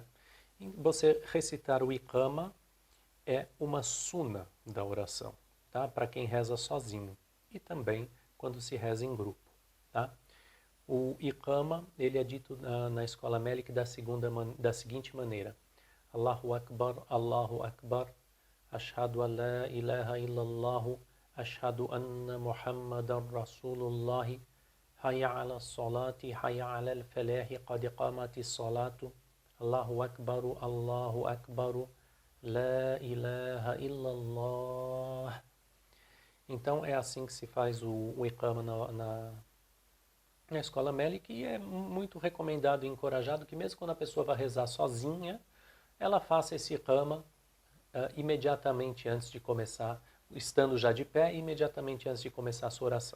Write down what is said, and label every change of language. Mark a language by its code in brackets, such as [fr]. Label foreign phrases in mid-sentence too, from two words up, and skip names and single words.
[pt] E você recitar o iqama é uma suna da oração, tá? Para quem reza sozinho e também quando se reza em grupo, tá? O iqama, ele é dito na escola Malik da seguinte maneira: [ar] الله أكبر، أشهد أن لا إله إلا الله، أشهد أن محمدا رسول الله، حي على الصلاة، حي على الفلاح، قد قامت الصلاة، الله أكبر، لا إله إلا الله. [pt] Então é assim que se faz o iqama na escola Malik, e é muito recomendado e encorajado que mesmo quando a pessoa vai rezar sozinha, ela faça esse iqama imediatamente antes de começar, estando já de pé, imediatamente antes de começar a sua oração.